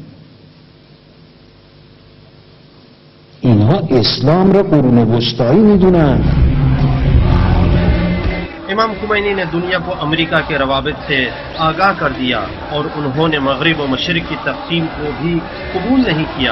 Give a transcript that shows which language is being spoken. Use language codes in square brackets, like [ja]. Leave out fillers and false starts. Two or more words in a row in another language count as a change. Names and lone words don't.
[fa] اینها اسلام را قرون وسطایی میدونند. [ur] امام خمینی نے دنیا کو امریکہ کے روابط سے آگاہ کر دیا اور انہوں نے مغرب و مشرق کی تقسیم کو بھی قبول نہیں کیا۔